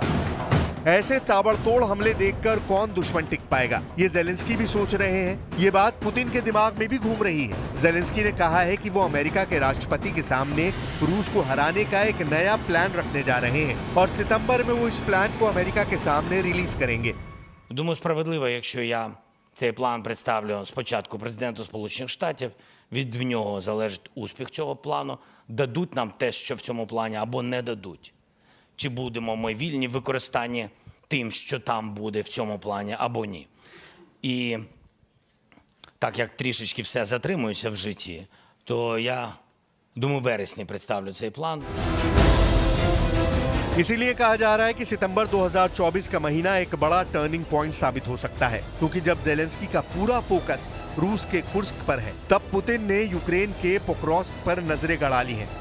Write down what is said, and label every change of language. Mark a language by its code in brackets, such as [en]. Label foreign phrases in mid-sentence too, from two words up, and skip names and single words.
[hi] ऐसे ताबड़तोड़ हमले देखकर कौन दुश्मन टिक पाएगा, ये जेलेंस्की भी सोच रहे हैं। ये बात पुतिन के दिमाग में भी घूम रही है। जेलेंस्की ने कहा है कि वो अमेरिका के राष्ट्रपति के सामने रूस को हराने का एक नया प्लान रखने जा रहे हैं और सितंबर में वो इस प्लान को अमेरिका के सामने रिलीज करेंगे। [uk] Думаю, справедливо, якщо я цей план представлю спочатку президенту Сполучених Штатів, від нього залежить успіх цього плану, дадуть нам те, що в цьому плані, або не дадуть. Чи будемо ми вільні в використанні тим, що там буде в цьому плані, або ні. І так як трішечки все затримується в житті, то я, думаю, в вересні представлю цей план. [hi] इसीलिए कहा जा रहा है कि सितंबर 2024 का महीना एक बड़ा [en] turning point [hi] साबित हो सकता है, क्योंकि जब जेलेंस्की का पूरा फोकस रूस के कुर्स्क पर है, तब पुतिन ने यूक्रेन के पोक्रोस्क पर नजरें गड़ा ली हैं।